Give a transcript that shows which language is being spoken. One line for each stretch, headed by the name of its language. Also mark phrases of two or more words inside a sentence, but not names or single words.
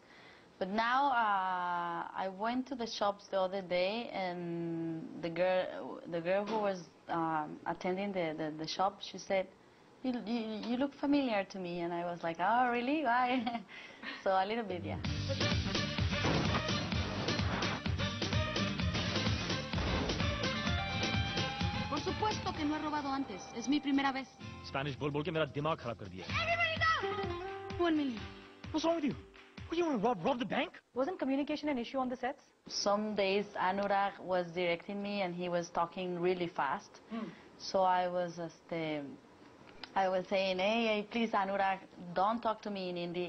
English: But now I went to the shops the other day, and the girl who was attending the shop, she said, you look familiar to me, and I was like, oh really? Why? So a little bit, yeah.
Spanish: Por supuesto que no he robado antes. Es mi primera vez.
Hindi: Spanish बोल के मेरा दिमाग खराब कर दिया.
English: Everybody down! 1 million. What's wrong with you? What, you want to rob the bank? Wasn't communication an issue on the sets? Some days Anurag was directing me, and he was talking really fast. So I was saying, hey, please Anurag, don't talk to me in Hindi.